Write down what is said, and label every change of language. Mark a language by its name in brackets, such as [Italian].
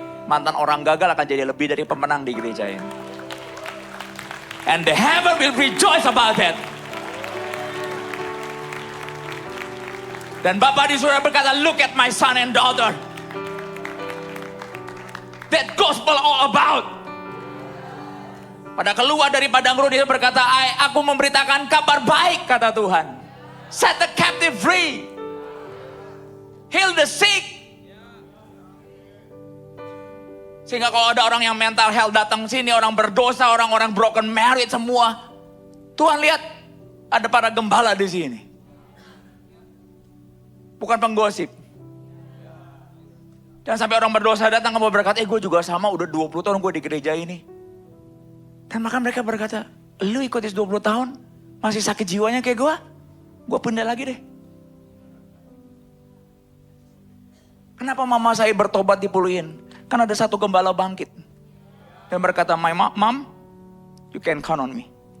[Indonesian] Mantan orang gagal akan jadi lebih dari pemenang di gereja ini. [English] And the heaven will rejoice about that. [Indonesian] Dan Bapa di surga berkata, [English] look at my son and daughter. That gospel all about. [Indonesian] Pada keluar dari padang gurun dia berkata, aku memberitakan kabar baik, kata Tuhan. [English] Set the captive free. Heal the sick. [Indonesian] Sehingga kalau ada orang yang mental health datang sini, orang berdosa, orang-orang [English] broken married [Indonesian] semua. Tuhan lihat, ada para gembala di sini. Bukan penggosip. Dan sampai orang berdosa datang mau berkata, gue juga sama, udah 20 tahun gue di gereja ini. Dan maka mereka berkata, lu ikut 20 tahun, masih sakit jiwanya kayak gue pindah lagi deh. Kenapa mama saya bertobat dipuluhin? Kan ada satu gembala bangkit. Dan berkata, [English] my mom, you can count on me.